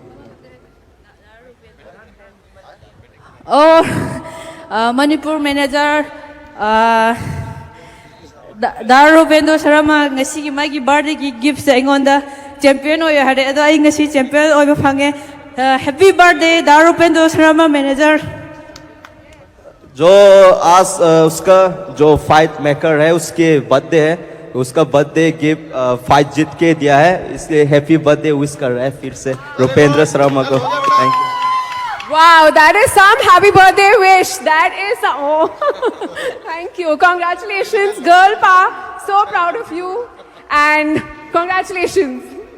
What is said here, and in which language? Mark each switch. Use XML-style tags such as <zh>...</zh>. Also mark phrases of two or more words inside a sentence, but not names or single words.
<mni>और मणिपुर मैनेजर Darupendu Sharma ngasi magi birthday ki gifts aingonda champion oy hare ado ai ngasi champion oy ba phange.</mni> <en>Happy birthday Darupendu Sharma manager.</en> <hi>जो आज उसका जो</hi> <en>fight maker</en> <hi>है उसके बर्थडे है, उसका</hi> <en>birthday gift</en> <hi>फाइट जीत के दिया है, इसलिए</hi> <en>happy birthday</en> <hi>विश कर रहा है फिर से रुपेंद्र शर्मा को।</hi> <en>Thank you. Wow, that is some happy birthday wish. That is some, oh. Thank you. Congratulations, girl pa. So proud of you. And congratulations.</en>